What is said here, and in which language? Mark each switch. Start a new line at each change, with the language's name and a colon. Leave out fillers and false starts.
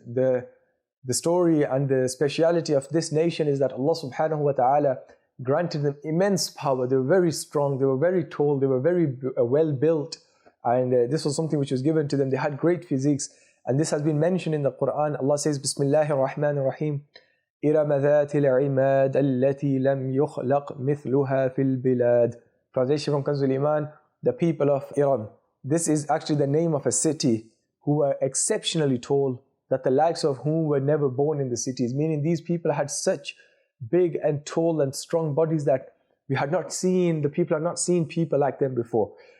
English: The story and the speciality of this nation is that Allah subhanahu wa ta'ala granted them immense power. They were very strong, they were very tall, they were very well built, and this was something which was given to them. They had great physiques, and this has been mentioned in the Quran. Allah says,
Arabic: Bismillahir Rahmanir Rahim, إِرَمَ ذَاتِ الْعِمَادِ الَّتِي لَمْ يُخْلَقْ مِثْلُهَا فِي الْبِلَادِ.
English: Translation from Kanzul Iman, the people of Iram. This is actually the name of a city who were exceptionally tall, that the likes of whom were never born in the cities. Meaning these people had such big and tall and strong bodies that the people had not seen people like them before.